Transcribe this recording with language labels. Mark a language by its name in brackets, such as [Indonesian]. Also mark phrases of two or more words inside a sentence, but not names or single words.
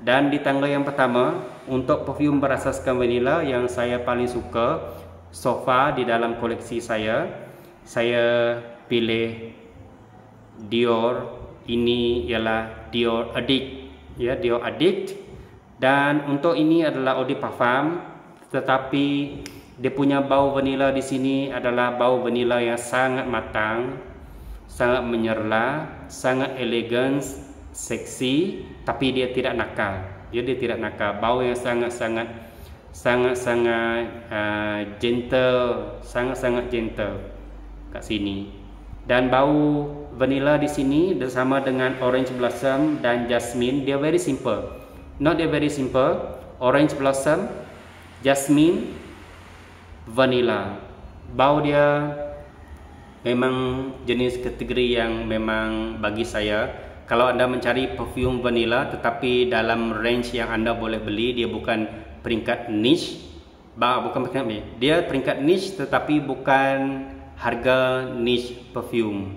[Malay] Dan di tangga yang pertama, untuk perfume berasaskan vanilla yang saya paling suka [English] so far [Malay] di dalam koleksi saya pilih Dior. Ini ialah Dior Addict, ya, Dior Addict. Dan untuk ini adalah [French] eau de parfum, [Malay] tetapi dia punya bau vanilla di sini adalah bau vanilla yang sangat matang, sangat menyerlah, sangat elegan, seksi, tapi dia tidak nakal. Dia tidak nakal. Bau yang sangat gentle, sangat gentle kat sini. Dan bau vanilla di sini bersama dengan [English] orange blossom [Malay] dan jasmine, dia [English] very simple. Not very simple. Orange blossom, jasmine, vanilla. [Malay] Bau dia memang jenis kategori yang memang bagi saya, kalau anda mencari perfume vanilla tetapi dalam range yang anda boleh beli, dia bukan peringkat niche, bukan peringkat, dia peringkat niche tetapi bukan harga [English] niche perfume.